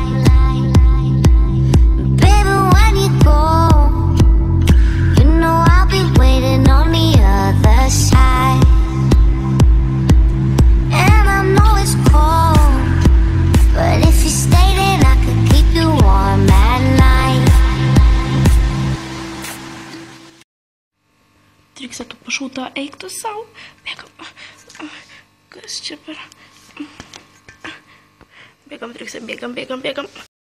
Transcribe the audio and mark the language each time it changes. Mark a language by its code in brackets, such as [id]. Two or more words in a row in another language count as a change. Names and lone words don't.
[en] Baby, when you go, you know I'll be waiting on the other side. And I know it's cold, but if you stay then I could keep you warm at night. [lt] Trikse, tu pašauta, eik tu sau. Bėgam. Kas čia per... Bėgam, Trikse, bėgam.